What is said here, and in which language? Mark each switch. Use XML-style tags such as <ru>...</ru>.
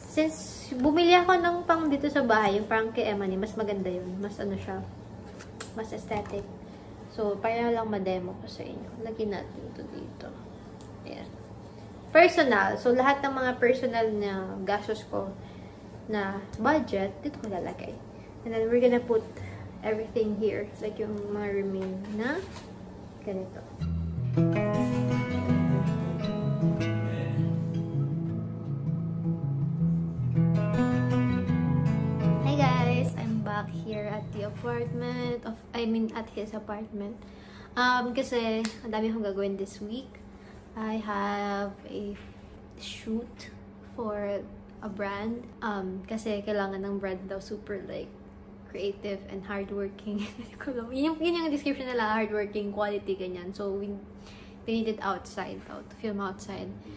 <tl>Since bumili ako ng pang dito sa bahay, yung parang kay Emma mas maganda yun. Mas ano siya, mas aesthetic. So, para lang ma-demo ko sa inyo. Lagyan natin ito dito. Ayan. Personal. So, lahat ng mga personal na gastos ko na budget, dito ko lalagay.</tl> <en>And then, we're gonna put everything here.</en> <tl>Like yung mga remain na ganito.</tl> <en>Hi guys! I'm back here at the apartment at his apartment.</en> <tl>Kasi ang dami akong gagawin</tl> <en>this week. I have a shoot for a brand.</en> <tl>Kasi kailangan ng brand daw super like creative and hardworking. yun yung description nila, hardworking, quality, ganyan.</tl> <en>So, we need it outside, to film outside.</en>